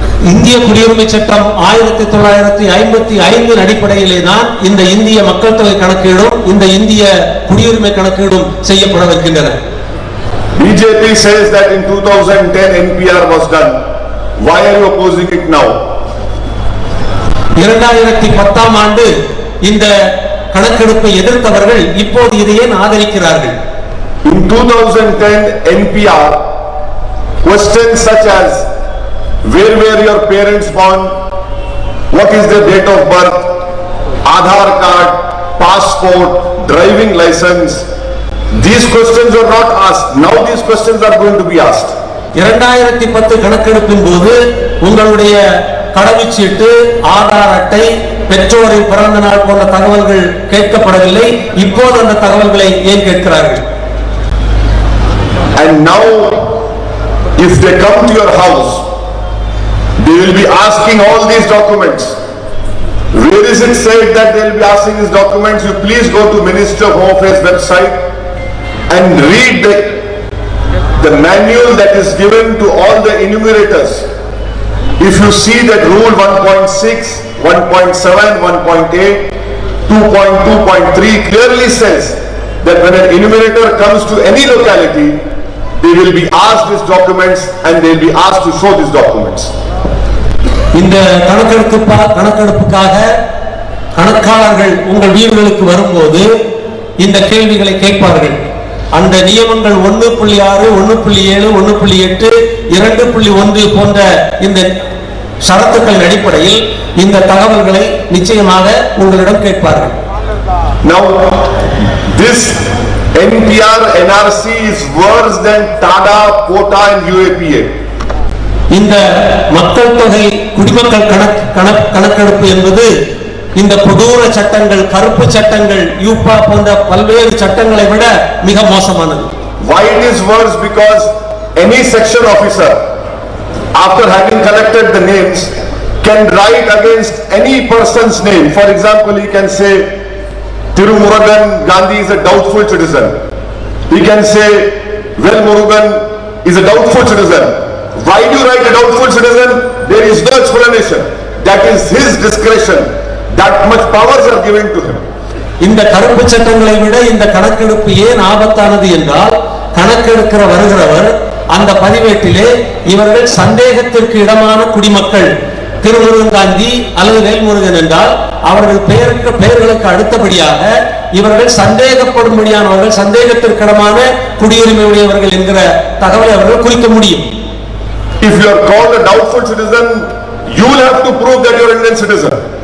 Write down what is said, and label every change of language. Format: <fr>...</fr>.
<ta>இந்திய குடியுரிமை சட்டம் 1955 அடிப்படையிலே தான் இந்த இந்திய மக்கள் தொகை கணக்கீடும் இந்த இந்திய குடியுரிமை கணக்கீடும் செய்யப்படவிருக்கின்றன.</ta> <en>BJP says that in 2010 NPR was done. Why are you opposing it now?</en> <ta>2010 ஆண்டு இந்த கணக்கெடுப்பை எதிர்த்தவர்கள் இப்போது இதை ஏன் ஆதரிக்கிறார்கள்?</ta> <en>In 2010 NPR, questions such as where were your parents born, what is their date of birth, Aadhaar card, passport, driving license, these questions were not asked. Now these questions are going to be asked.</en> <ta>2010 கணக்கெடுப்பின் போது உங்களுடைய கடவுச்சீட்டு, ஆதார் அட்டை, பெற்றோரின் பிறந்த நாள் போன்ற தகவல்கள் கேட்கப்படவில்லை. இப்போது அந்த தகவல்களை ஏன் கேட்கிறார்கள்?</ta> <en>And now if they come to your house, they will be asking all these documents. Where is it said that they will be asking these documents? You please go to Ministry of Home Affairs website and read the manual that is given to all the enumerators. If you see that Rule 1.6, 1.7, 1.8, 2.2.3 clearly says that when an enumerator comes to any locality, they will be asked these documents and they will be asked to show these documents.</en> <ta>இந்த கணக்கெடுப்புக்காக கணக்காளர்கள் உங்கள் வீடுகளுக்கு வரும்போது இந்த கேள்விகளை கேட்பார்கள். அந்த நியமங்கள் 1.6, 1.7, 1.8, 2.1 போன்ற இந்த ஷரத்துக்களின் அடிப்படையில் இந்த தகவல்களை நிச்சயமாக உங்களிடம் கேட்பார்கள்.</ta> <en>Now this NPR NRC is worse than TADA, POTA and UAPA.</en> <ta>இந்த மக்கள் தொகை குடிமக்கள் கணக்கெடுப்பு என்பது இந்த கொடூர சட்டங்கள், கருப்பு சட்டங்கள், யூபா போன்ற பல்வேறு சட்டங்களை விட மிக மோசமானது.</ta> <en>Why it is worse? Because any section officer, after having collected the names, can write against any person's name. For example, he can say Tirumurugan Gandhi is a doubtful citizen. He can say Well Murugan is a doubtful citizen. Why do you write a doubtful citizen? There is no explanation. that is his discretion. That much powers are given to him.</en> <ta>இந்த கருப்பு சட்டங்களை விட இந்த கணக்கெடுப்பு ஏன் ஆபத்தானது என்றால், கணக்கெடுக்கிற வருகிறவர் அந்த பதிவேட்டிலே இவர்கள் சந்தேகத்திற்கு இடமான குடிமக்கள், திருமுருகன் காந்தி அல்லது வேல்முருகன் என்றால் அவர்கள் பெயர்களுக்கு அடுத்தபடியாக இவர்கள் சந்தேகப்படும்படியானவர்கள், சந்தேகத்திற்கிடமான குடியுரிமை உடையவர்கள் என்கிற தகவலை அவர்கள் குறிக்க முடியும்.</ta> <en>If you are called a doubtful citizen, you will have to prove that you are an Indian citizen.</en>